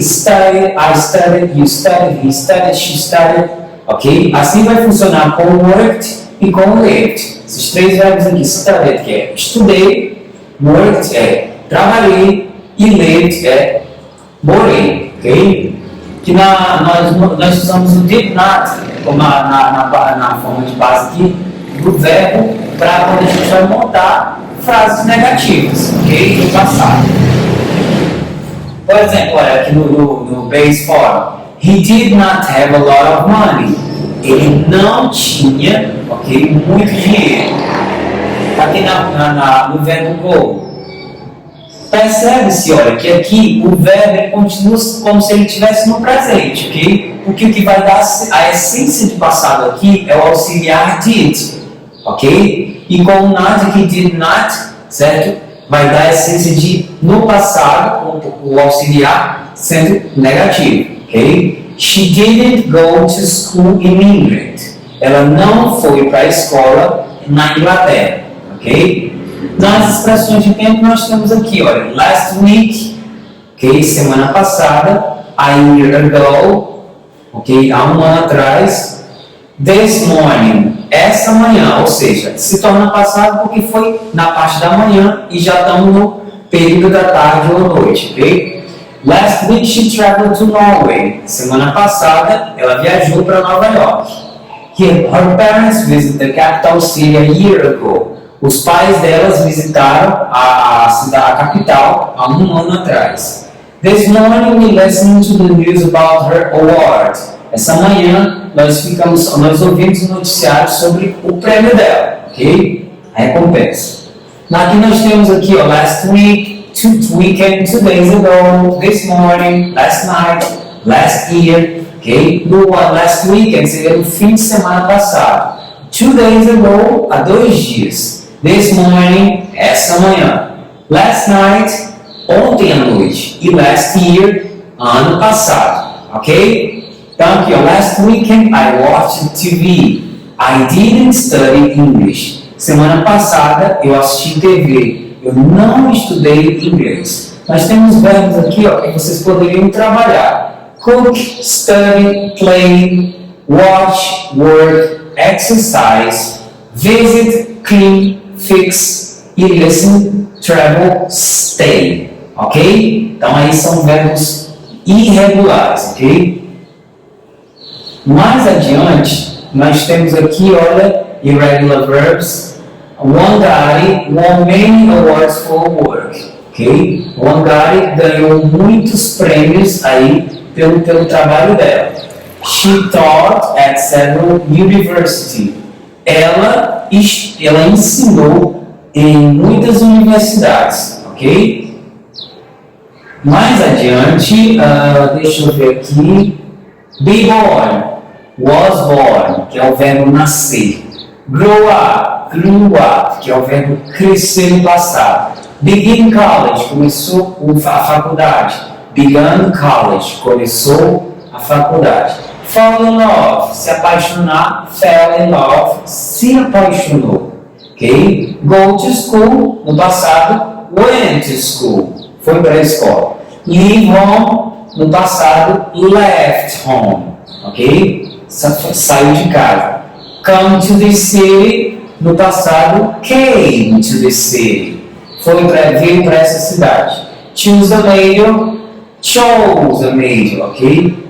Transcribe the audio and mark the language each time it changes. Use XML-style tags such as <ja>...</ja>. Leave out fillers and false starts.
<en>Studied, I studied, you studied, he studied, she studied. Ok?</en> <pt>Assim vai funcionar com worked e com lived. Esses três verbos aqui, studied, que é estudei, worked é trabalhei e lived é morei. Ok? Que nós usamos o did not como na forma de base aqui do verbo para quando a gente vai montar frases negativas, ok? Do passado. Por exemplo, olha aqui no base form.</pt> <en>He did not have a lot of money.</en> <pt>Ele não tinha, ok, muito dinheiro. Aqui no verbo go. Percebe-se, olha, que aqui o verbo continua como se ele estivesse no presente, ok? Porque o que vai dar a essência de passado aqui é o auxiliar did, ok? E com o not aqui, did not, certo? Vai dar a essência de no passado, o auxiliar sendo negativo, ok?</pt> <en>She didn't go to school in England.</en> <pt>Ela não foi para a escola na Inglaterra, ok? Nas expressões de tempo nós temos aqui, olha,</pt> <en>last week,</en> <pt>ok, semana passada,</pt> <en>a year ago,</en> <pt>ok, há um ano atrás,</pt> <en>this morning,</en> <pt>essa manhã, ou seja, se torna passado porque foi na parte da manhã e já estamos no período da tarde ou noite, ok?</pt> <en>Last week she traveled to Norway,</en> <pt>semana passada ela viajou para Nova York.</pt> <en>Here, her parents visited the capital city a year ago.</en> <pt>Os pais delas visitaram a capital há um ano atrás.</pt> <en>This morning we listened to the news about her award.</en> <pt>Essa manhã nós ouvimos um noticiário sobre o prêmio dela, ok? A recompensa. Aqui nós temos aqui, ó,</pt> <en>last week, weekend, 2 days ago, this morning, last night, last year, ok?</en> <pt>No last weekend seria no fim de semana passado.</pt> <en>2 days ago,</en> <pt>há 2 dias.</pt> <en>This morning,</en> <pt>essa manhã.</pt> <en>Last night,</en> <pt>ontem à noite. E</pt> <en>last year,</en> <pt>ano passado. Ok? Então aqui, ó,</pt> <en>last weekend I watched TV. I didn't study English.</en> <pt>Semana passada eu assisti TV. Eu não estudei inglês. Nós temos verbos aqui, ó, que vocês poderiam trabalhar.</pt> <en>Cook, study, play, watch, work, exercise, visit, clean, fix e listen, travel, stay. Ok?</en> <pt>Então aí são verbos irregulares, ok? Mais adiante, nós temos aqui, olha, irregular verbs.</pt> <en>Wangari won many awards for work. Ok?</en> <pt>Wangari ganhou muitos prêmios aí pelo trabalho dela.</pt> <en>She taught at several universities.</en> <pt>Ela ensinou em muitas universidades. Ok? Mais adiante, deixa eu ver aqui.</pt> <en>Be born, was born,</en> <pt>que é o verbo nascer.</pt> <en>Grow up, grew up,</en> <pt>que é o verbo crescer no passado.</pt> <en>Begin college,</en> <pt>começou a faculdade.</pt> <en>Began college,</en> <pt>começou a faculdade.</pt> <en>Fall in love,</en> <pt>se apaixonar.</pt> <en>Fell in love,</en> <pt>se apaixonou. Ok?</pt> <en>Go to school,</en> <pt>no passado.</pt> <en>Went to school,</en> <pt>foi para a escola.</pt> <en>Leave home,</en> <pt>no passado.</pt> <en>Left home, ok?</en> <pt>Saiu de casa.</pt> <en>Come to the city,</en> <pt>no passado.</pt> <en>Came to the city,</en> <pt>veio para essa cidade.</pt> <en>Choose a major, chose a major, ok?</en>